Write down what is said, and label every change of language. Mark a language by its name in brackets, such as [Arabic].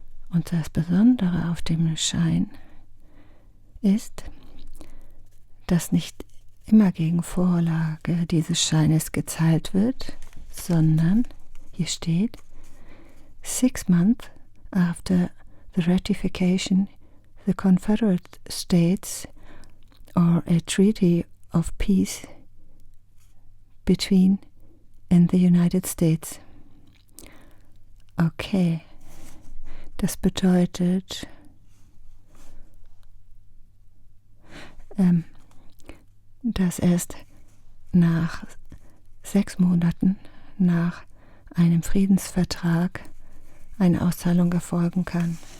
[German] Und das Besondere auf dem Schein ist, dass nicht immer gegen Vorlage dieses Scheines gezahlt wird, sondern hier steht, [English] 6 months after the ratification, the Confederate States, or a treaty of peace between and the United States. [German] Okay, das bedeutet, dass erst nach 6 Monaten nach einem Friedensvertrag eine Auszahlung erfolgen kann.